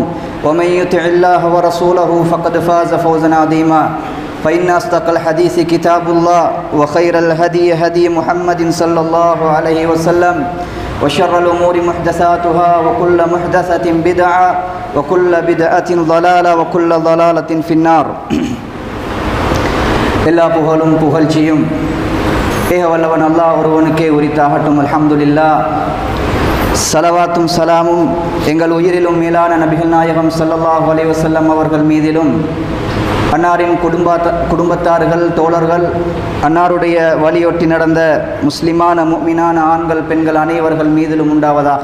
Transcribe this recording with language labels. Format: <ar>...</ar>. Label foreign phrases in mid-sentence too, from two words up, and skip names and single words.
<ar>ومن يطع الله ورسوله فقد فاز فوزا عظيما فإن أصدق الحديث كتاب الله وخير الهدي هدي محمد صلى الله عليه وسلم وشر الأمور محدثاتها وكل محدثة بدعة وكل بدعة ضلالة وكل ضلالة في النار</ar> <ta>எல்லா புகழும் புகழ்ச்சியும் ஏக வல்லவன் அல்லாஹ் ஒருவனுக்கே உரித்தாகட்டும்.</ta> <ar>அல்ஹம்துலில்லாஹ்.</ar> <ta>ஸலவாத்தும் சலாமும் எங்கள் உயிரிலும் மேலான நபிகள் நாயகம்</ta> <ar>صلى الله عليه وسلم</ar> <ta>அவர்கள் மீதிலும், அன்னாரின் குடும்பத்தார்கள், தோழர்கள், அன்னாருடைய வழியொட்டி நடந்த முஸ்லிமான முஃமினான ஆண்கள், பெண்கள் அனைவர்கள் மீதிலும் உண்டாவதாக.</ta>